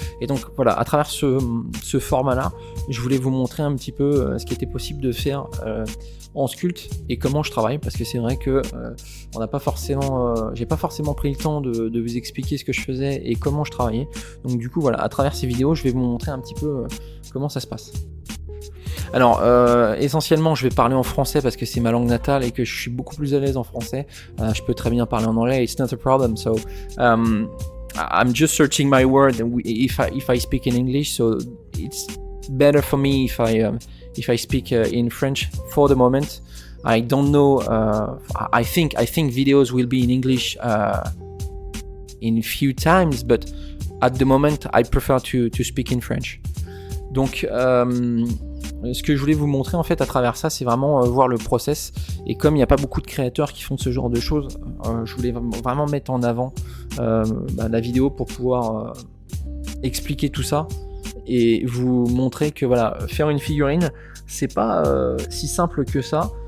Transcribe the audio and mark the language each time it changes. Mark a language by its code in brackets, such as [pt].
[fr] Et donc voilà, à travers ce format là, je voulais vous montrer un petit peu ce qui était possible de faire en sculpte et comment je travaille, parce que c'est vrai que j'ai pas forcément pris le temps de vous expliquer ce que je faisais et comment je travaillais. Donc du coup voilà, à travers ces vidéos, je vais vous montrer un petit peu comment ça se passe. Alors, essentiellement, je vais parler en français parce que c'est ma langue natale et que je suis beaucoup plus à l'aise en français. Je peux très bien parler en anglais. [en] It's not a problem. So, I'm just searching my word if I speak in English. So it's better for me if I speak in French for the moment. I don't know. I think videos will be in English in a few times, but at the moment, I prefer to speak in French. [fr] Donc ce que je voulais vous montrer en fait à travers ça, c'est vraiment voir le process. Et comme il n'y a pas beaucoup de créateurs qui font ce genre de choses, je voulais vraiment mettre en avant la vidéo pour pouvoir expliquer tout ça et vous montrer que voilà, faire une figurine, c'est pas si simple que ça.